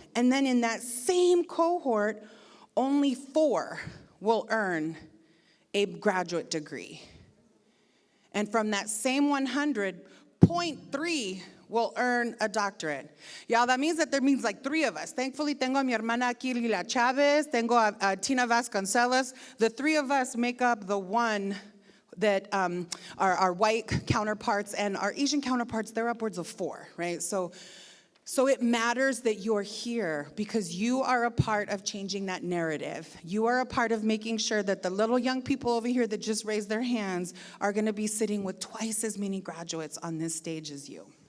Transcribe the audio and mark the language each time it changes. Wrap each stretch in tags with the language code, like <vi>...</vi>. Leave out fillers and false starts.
<en>And then in that same cohort, only 4 will earn a graduate degree. And from that same 100, 0.3 will earn a doctorate. Y'all, that means that there means like 3 of us. Thankfully,</en> <es>tengo a mi hermana aquí, Lila Chavez, tengo a Tina Vasconcelos.</es> <en>The 3 of us make up the one that our white counterparts, and our Asian counterparts, they're upwards of 4, right? So it matters that you're here because you are a part of changing that narrative. You are a part of making sure that the little young people over here that just raised their hands are gonna be sitting with twice as many graduates on this stage as you.</en>